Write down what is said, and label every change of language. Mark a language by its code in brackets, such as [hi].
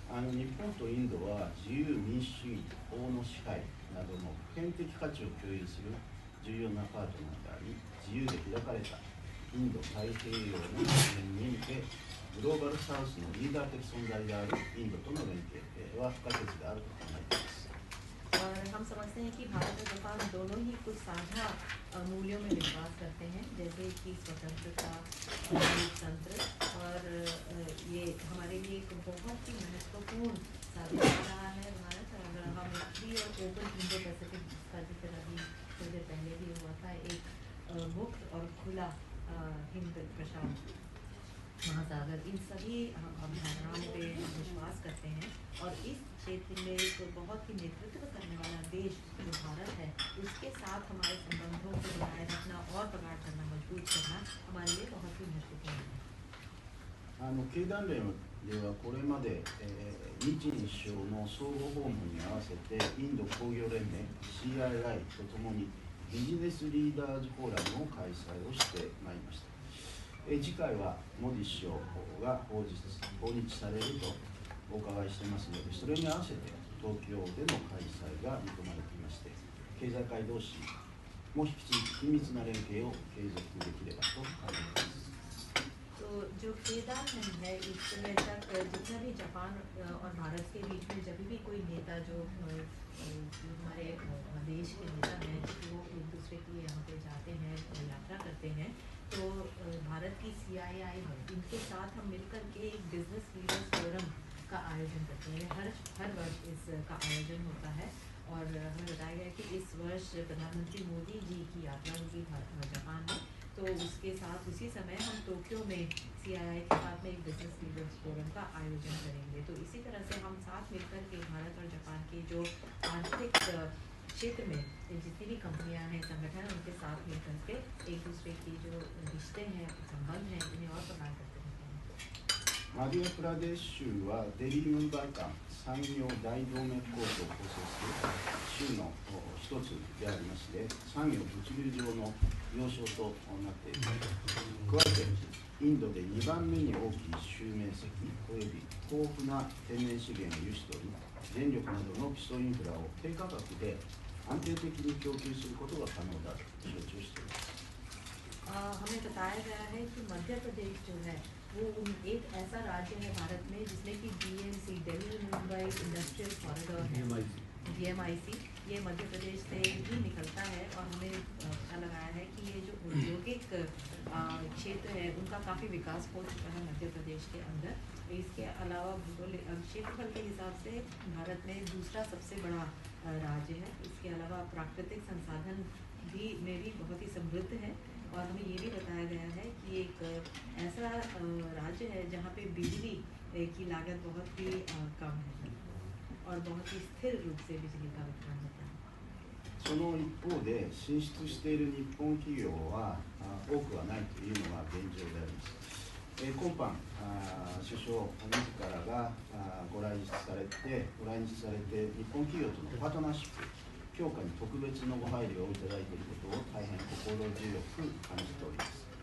[ja] 日本とインドは自由民主主義、法の支配などの普遍的価値を共有する重要なパートナーであり、自由で開かれたインド太平洋の実現に向け、グローバルサウスのリーダー的存在であるインドとの連携は不可欠であると考えています。 [hi] और हम समझते हैं कि भारत और जापान दोनों ही कुछ साझा मूल्यों में विश्वास करते हैं, जैसे कि स्वतंत्रता, लोकतंत्र, और ये हमारे लिए एक बहुत ही महत्वपूर्ण साबित हो रहा है भारत। और हम फ्री और ओपन इंडो पैसिफिक का जिक्र अभी थोड़ी देर पहले भी हुआ था, एक मुक्त और खुला हिंद प्रशांत महासागर, इन सभी हम अवधारणाओं पे विश्वास करते हैं। और इस क्षेत्र में एक बहुत ही नेतृत्व करने वाला देश जो भारत है उसके साथ हमारे संबंधों को बनाए रखना और प्रगाढ़ करना, मजबूत करना हमारे लिए बहुत ही महत्वपूर्ण है। [ja] 経団連ではこれまで、日日首相の相互訪問に合わせてインド工業連盟 CII とともにビジネスリーダーズフォーラムを開催をしてまいりました。次回はモディ首相が訪日されるとお伺いしていますので、それに合わせて東京での開催が見込まれていまして、経済界同士も引き続き緊密な連携を継続できればと考えています。 [hi] तो जो केदारनाथ है इसमें तक जितना भी जापान और भारत के बीच में जब भी कोई नेता जो हमारे देश के नेता हैं वो एक दूसरे के यहाँ पे जाते हैं, यात्रा करते हैं, तो भारत की CII है, इनके साथ हम मिलकर के एक बिजनेस लीडर्स फोरम का आयोजन करते हैं। हर वर्ष इसका आयोजन होता है और हमें बताया गया कि इस वर्ष प्रधानमंत्री मोदी जी की यात्रा होगी जापान में, तो उसके साथ उसी समय हम टोक्यो में CII के साथ में एक बिजनेस लीडर्स फोरम का आयोजन करेंगे। तो इसी तरह से हम साथ मिलकर के भारत और जापान के जो आर्थिक क्षेत्र में जितनी भी कंपनियां हैं, संगठन हैं, उनके साथ मिलकर के एक दूसरे की जो रिश्ते हैं, संबंध हैं, इन्हें और प्रगाढ़ करते रहते हैं। [ja] マディアプラデシュはデリー・ムンバイ間産業大動脈構造を構成する州の一つでありまして、産業物流上の要衝となっています。加えてインドで2番目に大きい州面積および豊富な天然資源を有しており、電力などの基礎インフラを低価格で安定的に供給することが可能だと承知をしています。 [hi] हमें बताया गया है कि मध्य प्रदेश जो है वो एक ऐसा राज्य है भारत में जिसमें कि DMC Delhi Mumbai industrial corridor है, DMIC, ये मध्य प्रदेश से ही निकलता है। और हमें पता लगाया है कि ये जो औद्योगिक क्षेत्र है उनका काफ़ी विकास हो चुका है मध्य प्रदेश के अंदर। इसके अलावा भूगोलिक क्षेत्रफल के हिसाब से भारत में दूसरा सबसे बड़ा राज्य है। इसके अलावा प्राकृतिक संसाधन में भी बहुत ही समृद्ध है। और हमें ये भी बताया गया है कि एक ऐसा राज्य है जहाँ पे बिजली की लागत बहुत ही कम है और बहुत ही स्थिर रूप से बिजली का वितरण होता है। [ja] その一方で進出している日本企業は多くはないというのが現状であります。今般首相自らがご来日されて日本企業とのパートナーシップ強化に特別のご配慮をいただいていることを大変心強く感じております。